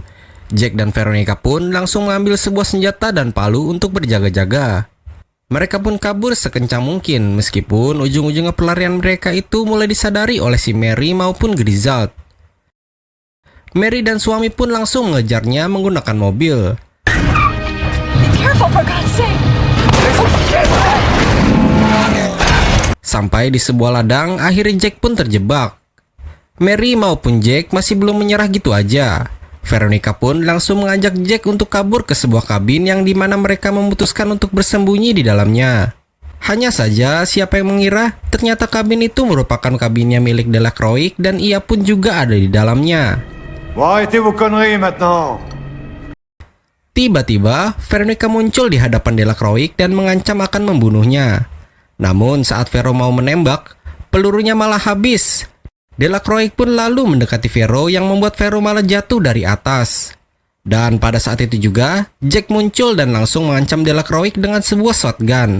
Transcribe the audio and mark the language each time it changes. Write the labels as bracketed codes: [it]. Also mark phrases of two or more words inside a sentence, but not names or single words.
[id] Jack dan Veronica pun langsung mengambil sebuah senjata dan palu untuk berjaga-jaga. Mereka pun kabur sekencang mungkin, meskipun ujung-ujungnya pelarian mereka itu mulai disadari oleh si Mary maupun Grizzald. Mary dan suami pun langsung mengejarnya menggunakan mobil. [en] be careful for God's sake. [id] Sampai di sebuah ladang, akhirnya Jack pun terjebak. Mary maupun Jack masih belum menyerah gitu aja. Veronica pun langsung mengajak Jack untuk kabur ke sebuah kabin yang dimana mereka memutuskan untuk bersembunyi di dalamnya. Hanya saja siapa yang mengira ternyata kabin itu merupakan kabinnya milik Delacroix dan ia pun juga ada di dalamnya. [fr] Bon, arrêtez vos conneries maintenant. [id] Tiba-tiba, Veronica muncul di hadapan Delacroix dan mengancam akan membunuhnya. Namun saat Vero mau menembak, pelurunya malah habis. Delacroix pun lalu mendekati Vero yang membuat Vero malah jatuh dari atas. Dan pada saat itu juga, Jack muncul dan langsung mengancam Delacroix dengan sebuah shotgun.